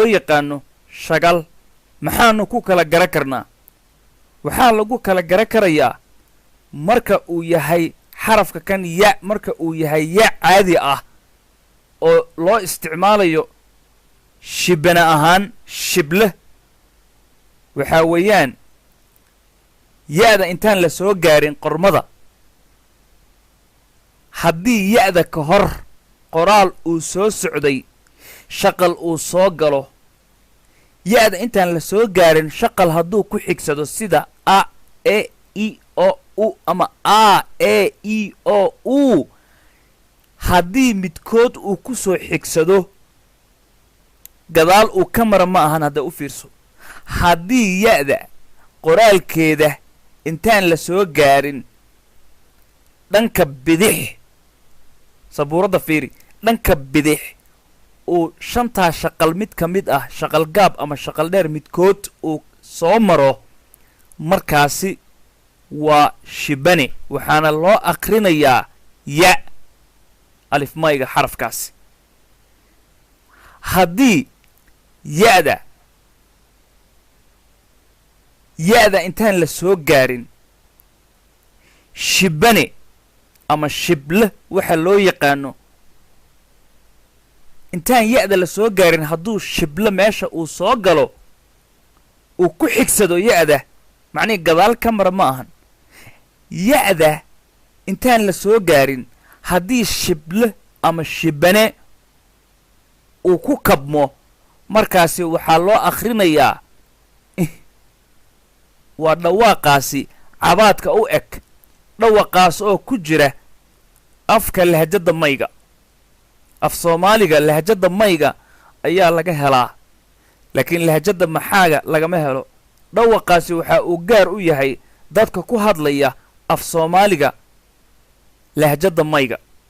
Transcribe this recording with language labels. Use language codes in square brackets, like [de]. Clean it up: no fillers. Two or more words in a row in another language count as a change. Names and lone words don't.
[so] yaqaano shagal maxaanu ku kala gara karnaa waxaa lagu kala gara karayaa marka uu yahay xarafka kan ya marka uu yahay ya caadi ah oo loo isticmaalayo shibane ahaan shible waxaa weeyaan ya-da intaan la soo gaarin qormada haddii ya-da ka hor qoraal uu soo socday shaqal uu soo galo ya-da intaan la soo gaarin shaqal hadduu ku xigsado sida a e i o u ama a e i o u haddii midkood uu ku soo xigsado gadaal uu ka mara ma ahan hadda u fiirso haddii ya-da qoraalkeeda intaan la soo gaarin dhanka bidix sabuuradda fiiri dhanka bidix uu 5taa shaqal mid ka mid ah shaqal gaab ama shaqal dheer midkood uu soo maro markaasi waa shibane waxaana loo aqrinayaa ya alifmayga xarafkaasi haddii ya-da intaan la soo gaarin shibane ama shible waxa loo yaqaano intaan ya-da la soo gaarin hadduu shible meesha uu soo galo uu ku xigsado ya-da macnihi gadaal ka mara ma ahan ya-da intaan la soo gaarin haddii shible ama shibane uu ku kabmo markaasi waxaa loo akhrinayaa waa dhawaaqaasi cabaadka u eg dhawaqaas oo ku jira afka lahjadda mayga af soomaaliga lahjadda mayga ayaa laga helaa laakiin lahjadda maxaaga lagama helo dhawaqaasi waxa uu gaar u yahay dadka ku hadlaya af soomaaliga lahjadda mayga